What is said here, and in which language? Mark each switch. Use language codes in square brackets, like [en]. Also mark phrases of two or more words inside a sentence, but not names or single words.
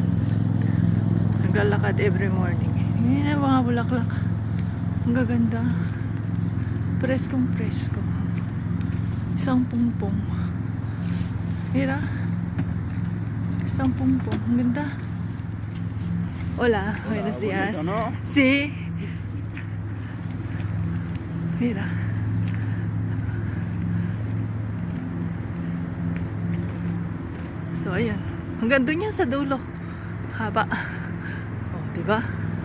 [tl] Naglalakad [en] every morning. [tl] Ayan, mga bulaklak. Ang gaganda. Preskong presko. Isang pungpong. Mira. Isang pungpong. Ang ganda. [es] Hola, buenos días. ¿No? Sí. Mira. [tl] So, ayan. Hanggang doon yan sa dulo. Haba. Oh, diba?